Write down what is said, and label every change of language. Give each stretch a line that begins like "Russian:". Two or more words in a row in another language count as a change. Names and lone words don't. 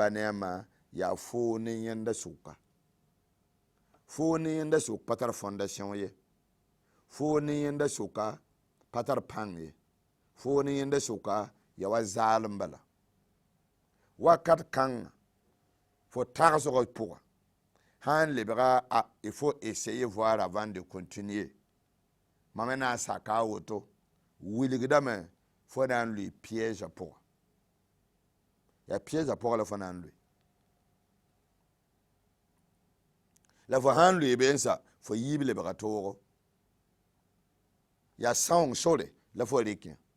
Mossi: ba ne a ma yaa foo ne yẽnda sʋka foo ne yẽnda sʋk pa tar fondation ye foo ne yẽnda sʋka pa tar pãng ye foo ne yẽnda sʋka ya wa zaalem bala wakat kãngã fo tagsg pʋga sã n lebga
French: il faut essayer voir avant de continuer
Mossi: mame na n saka a woto wilgdame fo na n lʋɩ piège a pʋga yaa piège a pʋga la fo na n lʋɩ la fo sã n lʋɩ bensa fo yiib lebga toogo yaa sãong sore la fo rɩkẽ